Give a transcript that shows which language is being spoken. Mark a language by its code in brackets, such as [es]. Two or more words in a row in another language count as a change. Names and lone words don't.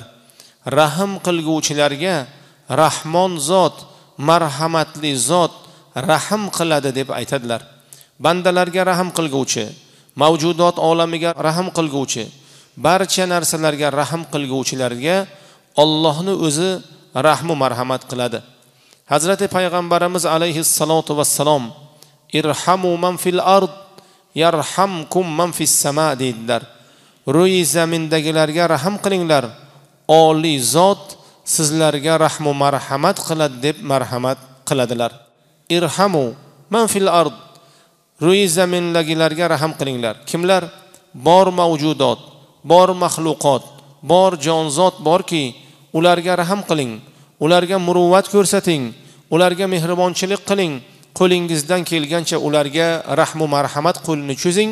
[uz] Rahim qilguvchilarga Rahmon zot, marhamatli zot rahim qiladi deb aytadilar. Bandalarga rahim qilguvchi, mavjudot olamiga rahim qilguvchi, barcha narsalarga rahim qilguvchilarga Allohning o'zi rahmu marhamat qiladi. Hazrati payg'ambarimiz [ar] عليه الصلاة والسلام ارحموا من في الأرض يرحمكم من في السماء [uz] dedilar. Ro'yi zamindagilarga rahim qilinglar, oliy zot sizlarga rahmu marhamat qiladi deb marhamat qiladilar. [ar] ارحموا من في الأرض, [uz] ro'y zamindagilarga rahim qilinglar. Kimlar? Bor mavjudot, bor maxluqot, bor jonzot borki, ularga rahim qiling, ularga muruvvat ko'rsating, ularga mehribonchilik qiling, qo'lingizdan kelgancha ularga rahmu marhamat qo'lini cho'zing.